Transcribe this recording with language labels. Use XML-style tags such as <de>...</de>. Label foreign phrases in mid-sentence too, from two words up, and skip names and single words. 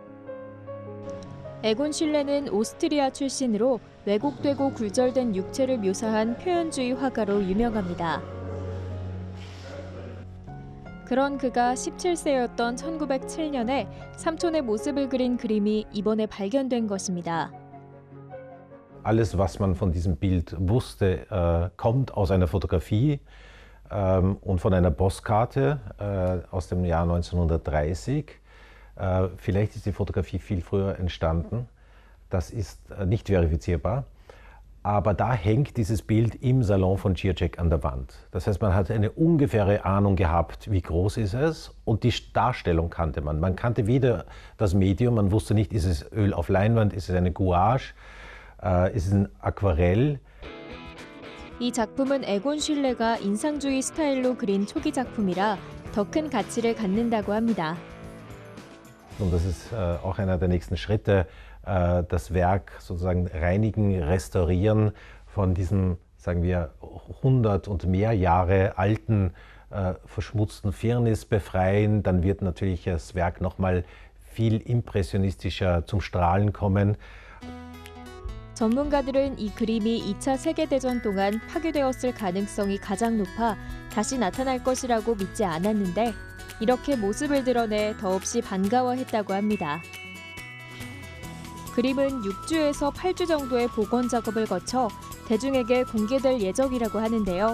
<ko>에곤 슐레는 오스트리아 출신으로 왜곡되고 굴절된 육체를 묘사한 표현주의 화가로 유명합니다. 그런 그가 17세였던 1907년에 삼촌의 모습을 그린 그림이 이번에 발견된 것입니다.</ko> <de>Alles, was man von diesem Bild wusste, kommt aus einer Fotografie und von einer Postkarte aus dem Jahr 1930. Vielleicht ist die Fotografie viel früher entstanden. Das ist nicht verifizierbar. Aber da hängt dieses Bild im Salon von Zizek an der Wand. Das heißt, man hat eine ungefähre Ahnung gehabt, wie groß ist es, und die Darstellung kannte man. Man kannte weder das Medium, man wusste nicht, ist es Öl auf Leinwand, ist es eine Gouache, ist es ein Aquarell.</de> <ko>이 작품은 에곤 슐레가 인상주의 스타일로 그린 초기 작품이라 더 큰 가치를 갖는다고 합니다.</ko> <de>Und das ist auch einer der nächsten Schritte, das Werk sozusagen reinigen, restaurieren von diesem, sagen wir, 100 und mehr Jahre alten, verschmutzten Firnis befreien. Dann wird natürlich das Werk nochmal viel impressionistischer zum Strahlen kommen.</de> <ko>전문가들은 이 그림이 2차 세계대전 동안 파괴되었을 가능성이 가장 높아 다시 나타날 것이라고 믿지 않았는데 이렇게 모습을 드러내 더없이 반가워했다고 합니다. 그림은 6주에서 8주 정도의 복원 작업을 거쳐 대중에게 공개될 예정이라고 하는데요.</ko>